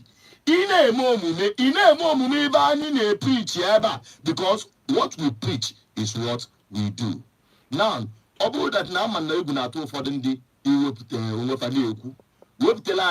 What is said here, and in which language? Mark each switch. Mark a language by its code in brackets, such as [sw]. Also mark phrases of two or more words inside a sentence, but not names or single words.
[ig] Ị na-eme omume ebe anyị na-preach ebe a [en] because what we preach is what we do. Now, [ig] ọ bụrụ that na ama na egwu na-atụ ụfọdụ ndị iwepụta onwe fa na-ekwu wepụtala anyị